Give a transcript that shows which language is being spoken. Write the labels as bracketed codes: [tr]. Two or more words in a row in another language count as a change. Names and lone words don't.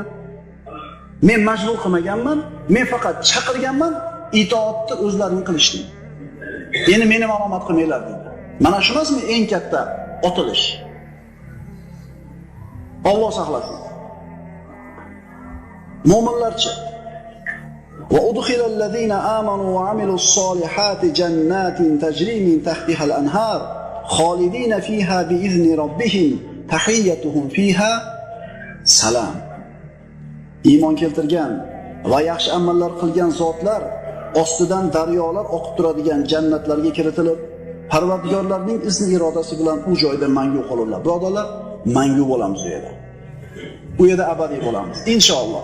[uz] Men majbur qilmaganman, men faqat chaqirganman, itoatni o'zlaring qilishding. Endi meni ma'lumot qilmanglar dedi. Mana shu emasmi eng katta otilish? Alloh saqlasin. Mo'minlarcha [ar] وَأُدْخِلَ الَّذِينَ آمَنُوا وَعَمِلُوا الصَّالِحَاتِ جَنَّاتٍ تَجْرِي مِنْ تَحْتِهَا الْأَنْهَارُ خَالِدِينَ فِيهَا بِإِذْنِ رَبِّهِمْ تَحِيَّتُهُمْ فِيهَا سَلَامٌ. [uz] Iymon keltirgan va yaxshi amallar qilgan zotlar ostidan daryolar oqib turadigan jannatlarga kiritilib, Parvardigorlarning izni irodasi bilan u joyda mangu qolurlar. Birodarlar, mangu bo'lamiz u yerda. U yerda abadiy bo'lamiz inshaalloh.